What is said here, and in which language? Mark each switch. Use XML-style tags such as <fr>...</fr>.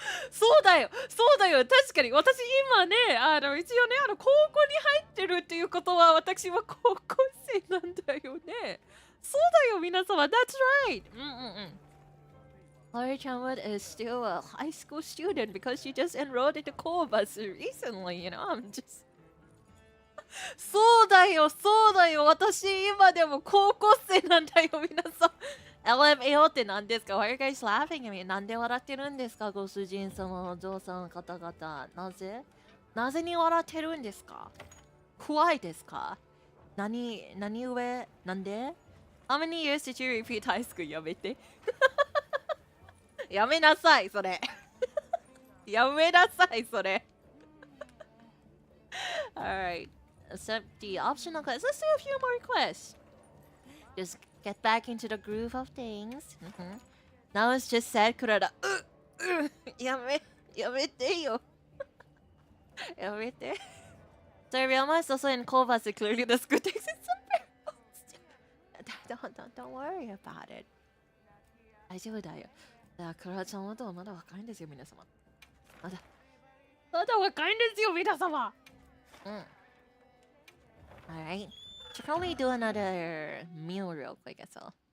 <ja>そうだよ、そうだよ、確かに私今ね、一応ね、高校に入ってるっていうことは私は高校生なんだよね。そうだよ、皆様、</ja> <en>that's right! うんうんうん。 Klara Charmwood is still a high school student because she just enrolled into Koubas recently, you know? I'm just...</en> <ja>そうだよ、そうだよ、私今でも高校生なんだよ、皆さん。</ja> <en>LMAO</en> <ja>って何ですか？</ja> <en>Why are you guys laughing at me?</en> <ja>なんで笑ってるんですか？ご主人様、お嬢さん方々。なぜに笑ってるんですか？怖いですか？何故なんで？</ja> <en>How many years did you repeat high school?</en> <ja>やめて。やめなさい、それ。やめなさい、それ。</ja> <en>Alright. Accept the optional quests. Let's do a few more quests. Just get back into the groove of things. Now it's just sad, Kurara.</en> <ja>やめてよ。やめて。</ja> <en>So Ryoma is also in Koubas. Clearly the school takes it somewhere else. Don't worry about it.</en> <ja>大丈夫だよ。クララちゃんはまだ若いんですよ、皆様。まだ若いんですよ、皆様。</ja> <en>Alright. Should probably do another meal real quick as well.</en>